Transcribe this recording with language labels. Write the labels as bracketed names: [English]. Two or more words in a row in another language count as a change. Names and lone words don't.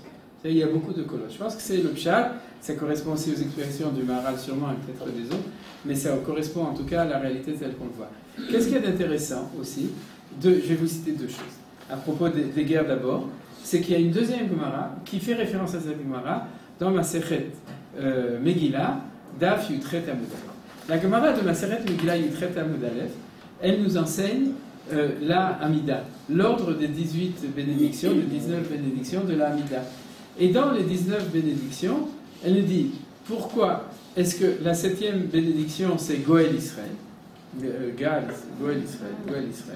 [French] Il y a beaucoup de colottes. Je pense que c'est le pshat, ça correspond aussi aux expressions du Maharal sûrement, et peut-être des autres, mais ça correspond en tout cas à la réalité telle qu'on le voit. Qu'est-ce qu'il y a d'intéressant aussi? Je vais vous citer deux choses. À propos des guerres d'abord, c'est qu'il y a une deuxième Gemara qui fait référence à cette Gemara dans Masechet Megillah, Daf Yutret Amud Aleph. La Gemara de Masechet Megillah Yutret Amud Aleph, elle nous enseigne la Hamida, l'ordre des 18 bénédictions, des 19 bénédictions de la Hamida. Et dans les 19 bénédictions, elle nous dit pourquoi est-ce que la 7e bénédiction c'est Goël Israël, Goël Israël.